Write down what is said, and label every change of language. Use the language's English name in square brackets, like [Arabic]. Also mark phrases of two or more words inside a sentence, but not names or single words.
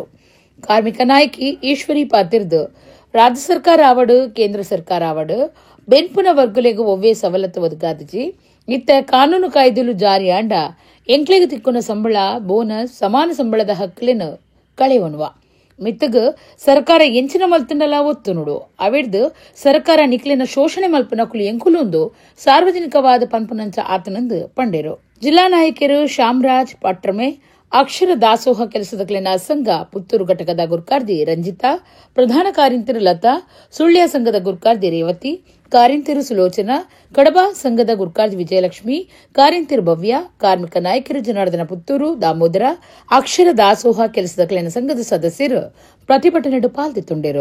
[Tulu] ಕಾರ್ಮಿಕ ನಾಯಕಿ ಈಶ್ವರಿ ಪಾತಿರ್ದು ರಾಜ್ಯ ಸರ್ಕಾರ ಆವಡು ಕೇಂದ್ರ ಸರ್ಕಾರ ಆವಡು ಬೆನ್ಪುನ ವರ್ಗುಲೆಗೂ ಒವ್ವೇ ಸವಲತ್ತು ಒದಗಾದಿಜಿ ಇತ್ತ ಕಾನೂನು ಕಾಯ್ದೆಲು ಜಾರಿ ಆಂಡ ಎಂಕ್ಲೆಗೆ ತಿಕ್ಕುನ ಸಂಬಳ ಬೋನಸ್ ಸಮಾನ ಸಂಬಳದ ಹಕ್ಕಲಿನ ಕಳೆವನುವ ಮಿತ್ತಗ ಸರ್ಕಾರ ಎಂಚಿನ ಮಲ್ತನಲ ಒತ್ತು ನೋಡು ಅವಿಡ್ದು ಸರ್ಕಾರ ನಿಕ್ಲಿನ ಶೋಷಣೆ ಮಲ್ಪನ ಕುಲಿ ಎಂಕುಲೊಂದು ಸಾರ್ವಜನಿಕವಾದ ಪನ್ಪನಂಚ ಆತನಂದು ಪಂಡೇರು. ಜಿಲ್ಲಾ ನಾಯಕರು ಶ್ಯಾಮರಾಜ್ ಪಟ್ರಮೆ, ಅಕ್ಷರ ದಾಸೋಹ ಕೆಲಸದ ಸಂಘ ಪುತ್ತೂರು ಘಟಕದ ಗುರ್ಕಾರ್ದಿ ರಂಜಿತಾ, ಪ್ರಧಾನ ಕಾರ್ಯಂತರು ಲತಾ, ಸುಳ್ಯ ಸಂಘದ ಗುರ್ಕಾರ್ದಿ ರೇವತಿ, ಕಾರ್ಯಂತರು ಸುಲೋಚನಾ, ಕಡಬ ಸಂಘದ ಗುರ್ಕಾರ್ದಿ ವಿಜಯಲಕ್ಷ್ಮಿ, ಕಾರ್ಯಂತರು ಭವ್ಯ, ಕಾರ್ಮಿಕ ನಾಯಕರು ಜನಾರ್ದನ ಪುತ್ತೂರು, ದಾಮೋದರ, ಅಕ್ಷರ ದಾಸೋಹ ಕೆಲಸದ ಸಂಘದ ಸದಸ್ಯರು ಪ್ರತಿಭಟನೆಡು ಪಾಲ್ಗೊಂಡಿದ್ದರು.